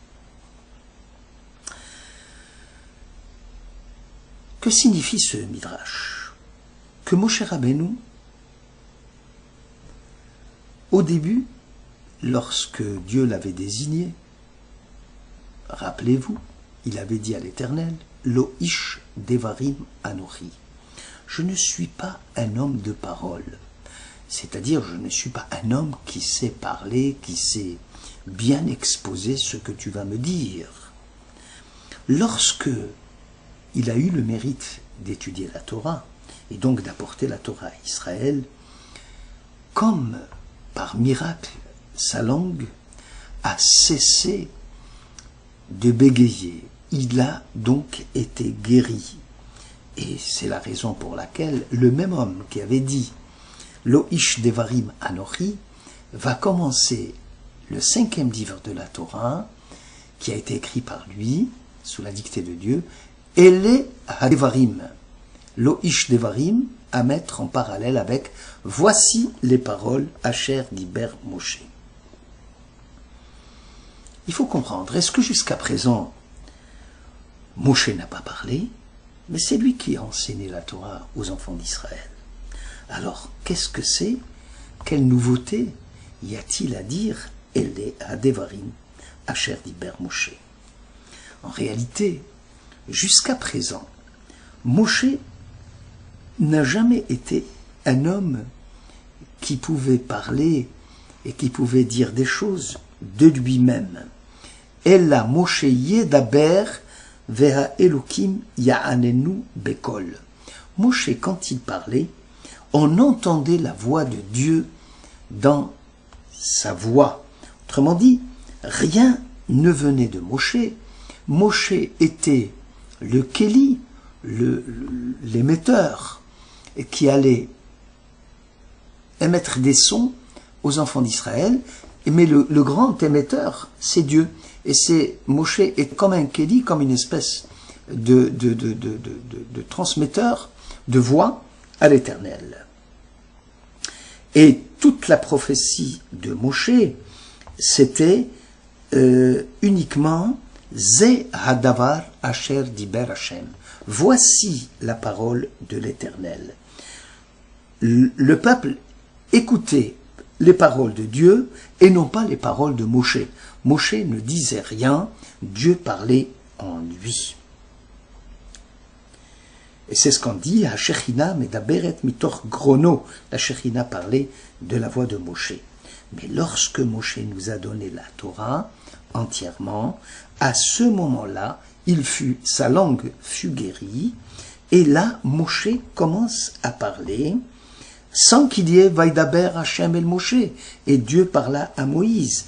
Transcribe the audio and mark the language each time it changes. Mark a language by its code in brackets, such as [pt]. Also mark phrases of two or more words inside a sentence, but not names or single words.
[fr] Que signifie ce midrash? Que Moshe Rabbeinu, au début, lorsque Dieu l'avait désigné, rappelez-vous, il avait dit à l'Éternel, [he] לא איש דברים אנכי. [fr] Je ne suis pas un homme de parole. C'est-à-dire, je ne suis pas un homme qui sait parler, qui sait bien exposer ce que tu vas me dire. Lorsque il a eu le mérite d'étudier la Torah, et donc d'apporter la Torah à Israël, comme par miracle, sa langue a cessé de bégayer. Il a donc été guéri. Et c'est la raison pour laquelle le même homme qui avait dit [he] לא איש דברים אנכי [fr] va commencer le 5e livre de la Torah, qui a été écrit par lui, sous la dictée de Dieu, [he] אלה הדברים. לא איש דברים, [fr] à mettre en parallèle avec voici les paroles [he] אשר דבר משה. [fr] Il faut comprendre, est-ce que jusqu'à présent, Moshe n'a pas parlé, mais c'est lui qui a enseigné la Torah aux enfants d'Israël. Alors, qu'est-ce que c'est? Quelle nouveauté y a-t-il à dire [he] אלה הדברים אשר דבר משה? [fr] En réalité, jusqu'à présent, Moshe n'a jamais été un homme qui pouvait parler et qui pouvait dire des choses de lui-même. [he] אלא משה ידבר והאלקים יעננו בקול. [fr] Moshe, quand il parlait, on entendait la voix de Dieu dans sa voix. Autrement dit, rien ne venait de Moshe. Moshe était le Kéli, l'émetteur, qui allait émettre des sons aux enfants d'Israël, mais le grand émetteur, c'est Dieu. Et c'est Moshe est comme un Kéli, comme une espèce de transmetteur de voix à l'Éternel. Et toute la prophétie de Moshe, c'était uniquement [he] זה הדבר אשר דבר השם. [fr] Voici la parole de l'Éternel. Le peuple écoutait les paroles de Dieu et non pas les paroles de Moshe. Moshe ne disait rien, Dieu parlait en lui. Et c'est ce qu'on dit, à [he] שכינה מדברת מתוך גרונו. [fr] La Shechina parlait de la voix de Moshe. Mais lorsque Moshe nous a donné la Torah entièrement, à ce moment-là, sa langue fut guérie, et là, Moshe commence à parler, sans qu'il y ait [he] וידבר השם אל משה, [fr] et Dieu parla à Moïse.